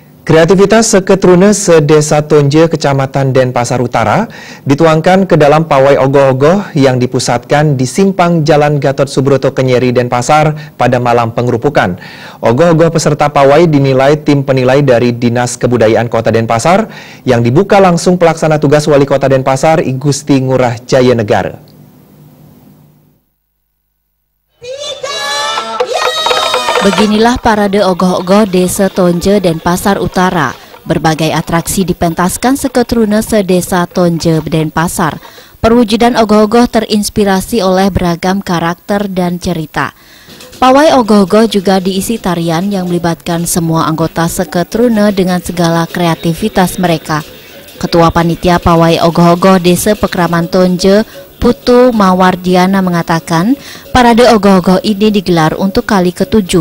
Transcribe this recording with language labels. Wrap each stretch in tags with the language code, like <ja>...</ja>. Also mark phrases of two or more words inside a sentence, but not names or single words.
<id>Kreativitas Seketrune Sedesa Tonje, Kecamatan Denpasar Utara, dituangkan ke dalam pawai ogoh-ogoh yang dipusatkan di simpang Jalan Gatot Subroto Kenyeri, Denpasar pada malam pengerupukan. Ogoh-ogoh peserta pawai dinilai tim penilai dari Dinas Kebudayaan Kota Denpasar yang dibuka langsung pelaksana tugas Wali Kota Denpasar, I Gusti Ngurah Jaya Negara. Beginilah parade ogoh-ogoh Desa Tonje Denpasar Utara. Berbagai atraksi dipentaskan Seketrune Sedesa Tonje Denpasar. Perwujudan ogoh-ogoh terinspirasi oleh beragam karakter dan cerita. Pawai ogoh-ogoh juga diisi tarian yang melibatkan semua anggota Seketrune dengan segala kreativitas mereka. Ketua Panitia Pawai Ogoh-ogoh Desa Pekraman Tonje, Putu Mawardiana mengatakan, parade ogoh-ogoh ini digelar untuk kali ke-7.</id>